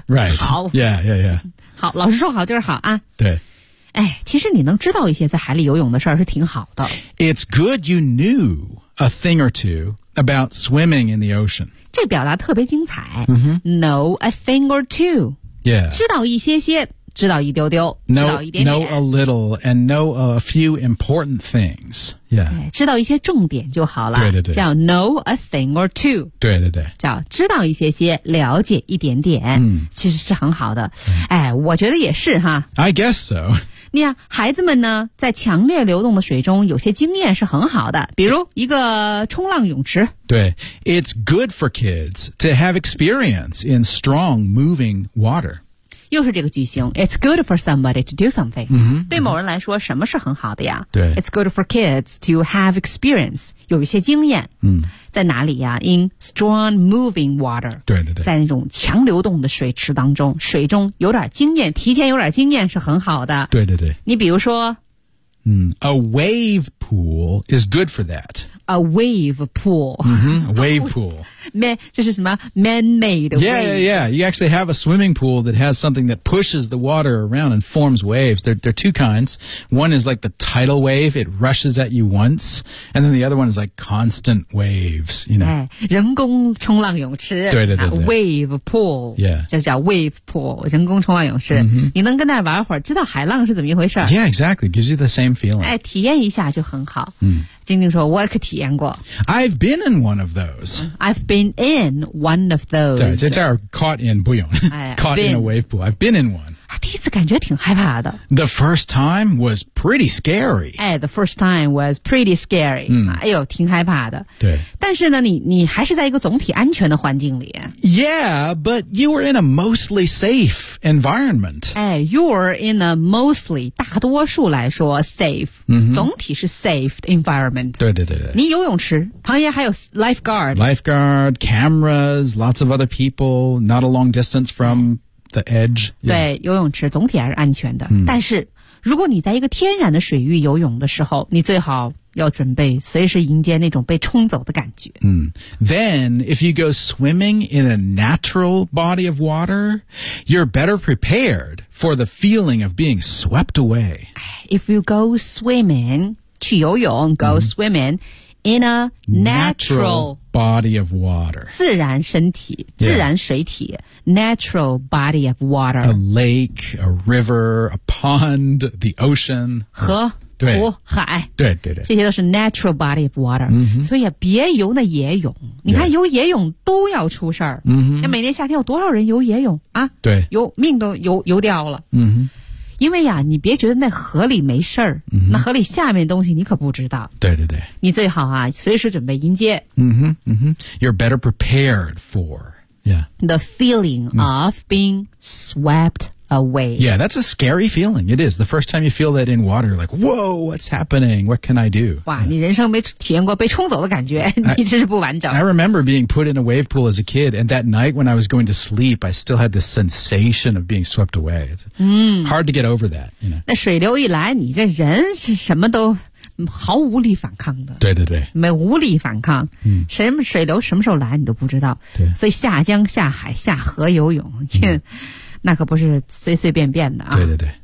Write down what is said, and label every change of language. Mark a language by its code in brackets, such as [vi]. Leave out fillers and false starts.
[en] Right [zh] 好 [en] Yeah yeah yeah [zh] 好老师说好就是好啊对哎其实你能知道一些在海里游泳的事儿是挺好的 [en] It's good you knew a thing or two about swimming in the ocean [zh] 这表达特别精彩、 mm-hmm. [en] Know a thing or two Yeah [zh] 知道一些些知道一丢丢 [en] know, [zh] 知道一点点 [en] Know a little and know a few important things Yeah [zh] 知道一些重点就好了对对对叫 [en] know a thing or two [zh] 对对对叫知道一些些了解一点点、嗯、其实是很好的、嗯、哎，我觉得也是哈 [en] I guess so [zh] 你看孩子们呢在强烈流动的水中有些经验是很好的比如一个冲浪泳池 [en] 对 It's good for kids to have experience in strong moving water 又是这个句型 It's good for somebody to do something、 mm-hmm, [zh] 对某人来说、mm-hmm. 什么是很好的呀对 [en] It's good for kids to have experience [zh] 有一些经验、 mm. 在哪里呀 [en] In strong moving water [zh] 对对对在那种强流动的水池当中水中有点经验提前有点经验是很好的对对对你比如说、 mm. [en] A wave pool is good for that A wave pool、 mm-hmm, A wave pool [zh] 这是什么 [en] man-made wave yeah, yeah, yeah You actually have a swimming pool that has something that pushes the water around and forms waves There are two kinds One is like the tidal wave It rushes at you once And then the other one is like constant waves You know、 [zh] 哎、人工冲浪泳池对对对对、 [en] 啊、Wave pool Yeah [zh] 这叫 [en] wave pool [zh] 人工冲浪泳池、 mm-hmm. 你能跟那玩一会儿知道海浪是怎么一回事 [en] Yeah, exactly Gives you the same feeling、 [zh] 哎、体验一下就很好、嗯、晶晶说我可体验过 [en] I've been in one of those I've beenIn one of those. [zh] 对，这叫 caught in 不用 [en] caught in a wave pool. I've been in one. [zh] 第一次感觉挺害怕的。 [en] The first time was pretty scary. 哎 ，the first time was pretty scary.、 [zh] 嗯、哎呦，挺害怕的。对。但是呢，你还是在一个总体安全的环境里。 [en] Yeah, but you were in a mostly safe environment. 哎 ，you're in a mostly [zh] 大多数来说 [en] safe、 [zh] 嗯、总体是 [en] safe environment. [zh] 对对对对。你游泳池旁边还有 lifeguard. [en] Lifeguard. Cameras, lots of other people, not a long distance from the edge.、 Yeah. [zh] 对，游泳池总体还是安全的。嗯、但是，如果你在一个天然的水域游泳的时候，你最好要准备随时迎接那种被冲走的感觉。 [en] 嗯、Then, if you go swimming in a natural body of water, you're better prepared for the feeling of being swept away. If you go swimming... [zh] 去游泳 [en] go swimming in a natural body of water. [zh] 自然身体、yeah. 自然水体 [en] natural body of water. A lake, a river, a pond, the ocean. [zh] 河对湖海对对对这些都是 [en] natural body of water、 mm-hmm. [zh] 所以别游那野泳你看游野泳都要出事儿、 mm-hmm. 那每年夏天有多少人游野泳啊对游命都游掉了、 mm-hmm. 因为呀你别觉得那河里没事儿、 mm-hmm. 那河里下面东西你可不知道对对对你最好啊随时准备迎接、 mm-hmm. [en] You're better prepared for、yeah. the feeling、mm-hmm. of being swept away. Yeah, that's a scary feeling. It is. The first time you feel that in water, you're like, whoa, what's happening? What can I do? [zh] 哇、yeah. 你人生没体验过被冲走的感觉你真是不完整。 [en] I remember being put in a wave pool as a kid, and that night when I was going to sleep, I still had this sensation of being swept away. It's、 mm. hard to get over that. You know? [zh] 那水流一来你这人是什么都毫无力反抗的。对对对。没无力反抗。嗯、什么水流什么时候来你都不知道。对所以下江下海下河游泳。嗯那可不是随随便便的啊！对对对，